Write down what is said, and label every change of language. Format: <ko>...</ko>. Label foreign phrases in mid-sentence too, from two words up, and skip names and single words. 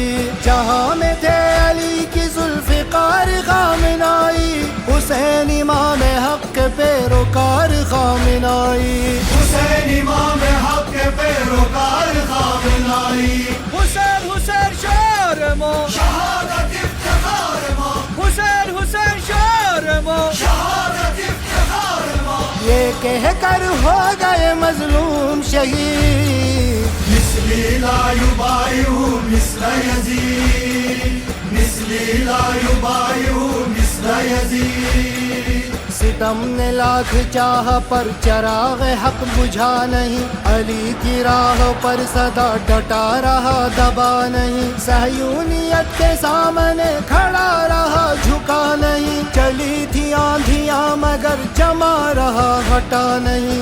<ur>جہاں میں تھے علی کی ذوالفقار خامنائی. حسین امام حق کے پیروکار خامنائی. حسین امام حق کے پیروکار خامنائی.</ur> <fa>حسین حسین شعر مو شہادت افتخار مو حسین حسین شعر مو شہادت افتخار مو.</fa> <ur>یہ کہہ کر ہو گئے مظلوم شہید</ur> <ar>مثلی لا یبایع مثل یزید مثلی لا یبایع مثل یزید.</ar> <ur>ستم نے لاکھ چاہ پر چراغ حق بجھا نہیں. علی کی راہ پر صدا ڈٹا رہا دبا نہیں. صہیونیت کے سامنے کھڑا رہا جھکا نہیں. چلی تھی آندھیاں مگر جما رہا ہٹا نہیں.</ur>